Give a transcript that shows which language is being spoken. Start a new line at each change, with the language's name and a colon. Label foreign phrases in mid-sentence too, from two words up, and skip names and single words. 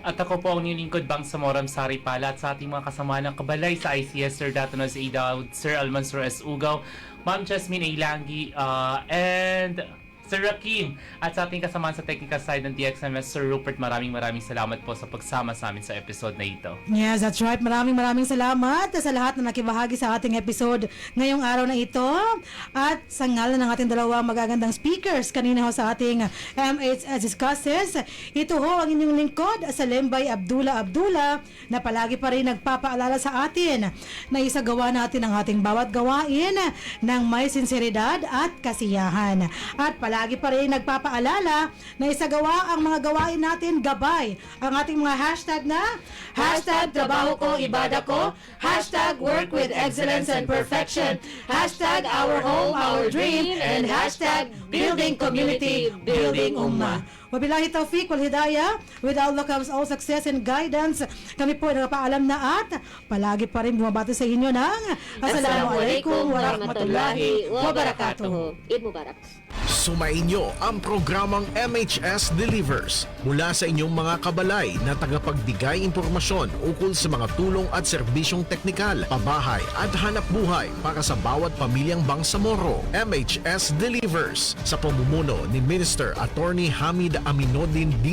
Filipino: At ako po ang inyong lingkod, Bangsamoram Sari Pala, at sa ating mga kasama ng Kabalay sa ICS, Sir Datonos A. Daud, Sir Almansur S. Ugaw, Ma'am Jasmine A. Langgi, and Sir Rakim, at sa ating kasamaan sa
English: technical side
Filipino: ng DXMS, Sir Rupert, maraming salamat po sa pagsama sa amin sa episode na ito.
English: Yes, that's right.
Filipino: Maraming salamat sa lahat na nakibahagi sa ating episode ngayong araw na ito. At sa ngalan ng ating dalawang magagandang speakers kanina ho sa ating MHS Discusses, ito ho ang inyong lingkod, Salembay Abdullah na palagi pa rin nagpapaalala sa atin na isagawa natin ang ating bawat gawain ng may sinseridad at kasiyahan. At palagi pa rin nagpapaalala na isagawa ang mga gawain natin gabay ang ating mga hashtag na hashtag trabaho ko, ibada ko,
English: hashtag work with excellence and perfection, hashtag our home, our dream, and hashtag building community, building ummah.
Arabic: وبالله التوفيق والهداية.
English: With Allah comes all success and guidance.
Filipino: Kami po ay nagpapaalam na at palagi pa rin bumabati sa inyo ng
Arabic: السلام عليكم ورحمة الله وبركاته. عيد مبارك.
Filipino: Sumainyo ang programang MHS Delivers mula sa inyong mga kabalay na tagapagbigay impormasyon ukol sa mga tulong at serbisyong teknikal, pabahay at hanap buhay para sa bawat pamilyang Bangsamoro. MHS Delivers sa pamumuno ni Minister Attorney Hamid Aminuddin D.